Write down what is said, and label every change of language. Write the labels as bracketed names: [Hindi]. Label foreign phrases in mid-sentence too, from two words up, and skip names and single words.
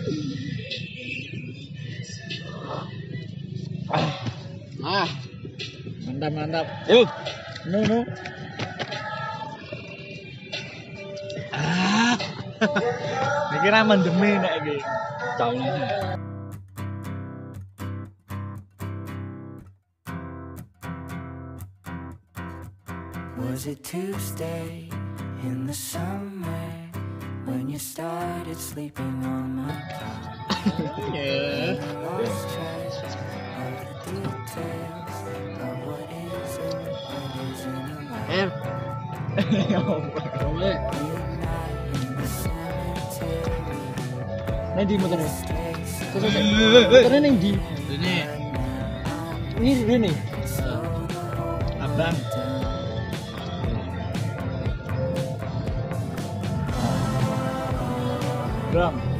[Indonesian] Mantap. Yuk. [Javanese] No. Iki ra mendeme nek iki. [Indonesian] Tahunya. [English] Was it Tuesday in the summer when you started sleeping on my couch? Yeah. Lost track of the details of what is and what isn't alive. Midnight in the cemetery. [Javanese] Nang di motornya. Motornya nang di. [Indonesian] Ini. Abang. Bram.